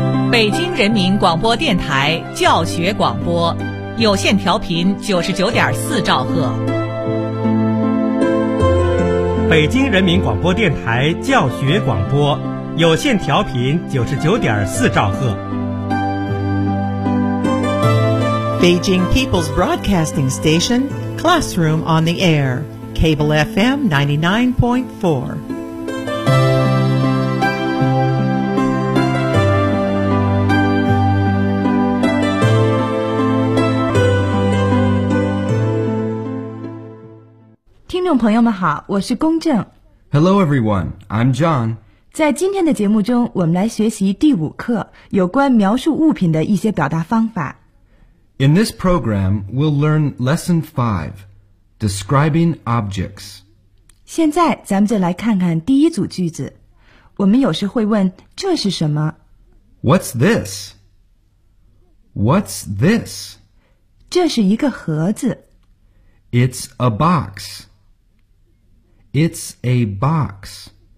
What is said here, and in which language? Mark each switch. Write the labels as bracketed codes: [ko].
[zh] 北京人民广播电台教学广播，有线调频99.4兆赫。北京人民广播电台教学广播，有线调频99.4兆赫。 [en] Beijing People's Broadcasting Station, Classroom on the Air, Cable FM 99.4. [zh] 朋友们好，我是龚正。 [en] Hello everyone, I'm John. [zh] 在今天的节目中，我们来学习第五课，有关描述物品的一些表达方法。 [en] In this program, we'll learn lesson 5, describing objects. [zh] 现在咱们就来看看第一组句子。我们有时会问，这是什么？ [en] What's this? What's this? [zh] 这是一个盒子。 [en] It's a box. It's a box.